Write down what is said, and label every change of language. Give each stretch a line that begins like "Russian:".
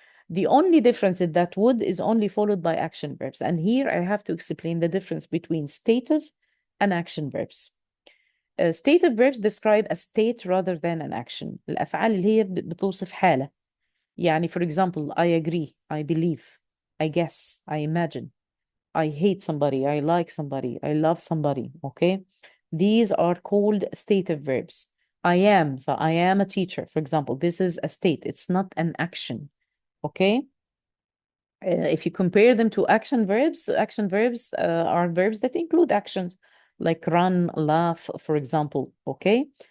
English: The only difference is that would is only followed by action verbs. And here I have to explain the difference between stative and action verbs. Stative verbs describe a state rather than an action.
Arabic: الأفعال اللي هي بتوصف حالة. يعني
English: for example, I agree, I believe, I guess, I imagine, I hate somebody, I like somebody, I love somebody. Okay. These are called stative verbs. I am, so I am a teacher, for example. This is a state. It's not an action. Okay. If you compare them to action verbs are verbs that include actions like run, laugh, for example. Okay.